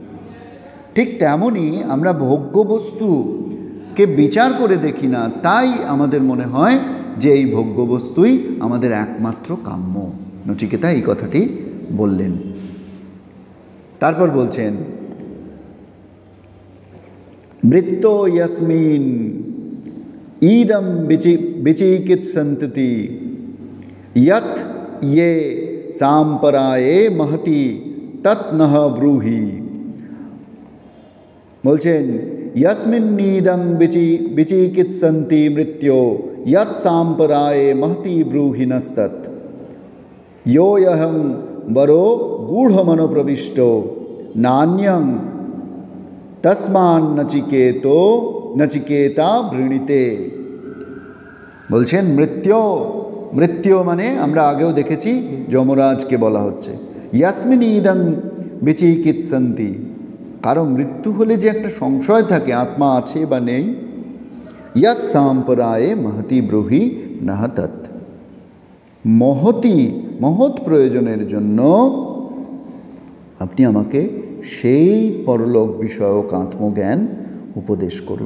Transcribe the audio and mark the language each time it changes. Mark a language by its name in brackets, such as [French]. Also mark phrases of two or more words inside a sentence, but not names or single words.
[Bangla] ঠিক তেমনই আমরা ভোগ্য বস্তুকে বিচার করে দেখি না, তাই আমাদের মনে হয় যে এই ভোগ্য বস্তুই আমাদের একমাত্র কাম্য। নচিকেতা এই কথাটি বললেন। তারপর বলছেন [Sanskrit] मृत्य यस्मिन् इदम् विचिकित्सन्ति यत् ये सांपराये महति तत् नह ब्रूहि। বলছেন यस्मिन्नीदं विचिकित्सन्ति मृत्यो यत् सांपराये महति ब्रूहि नस्तत् यो यहं वरो गूढ़मनोप्रविष्टो नान्यं तस्मान्नचिकेता वृणीते। [Bangla] বলছেন মৃত্যু মানে আমরা আগেও দেখেছি যমরাজকে বলা হচ্ছে। [Sanskrit] यस्मिन् इदं विचिकित्सन्ति, [Bangla] কারণ মৃত্যু হলে যে একটা সংশয় থাকে আত্মা আছে বা নেই। [Sanskrit] यत् साम्पराये महति ब्रूहि नः तत्, [Bangla] মহৎ প্রয়োজনের জন্য আপনি আমাকে সেই পরলোক বিষয়ক আত্মজ্ঞান উপদেশ করুন।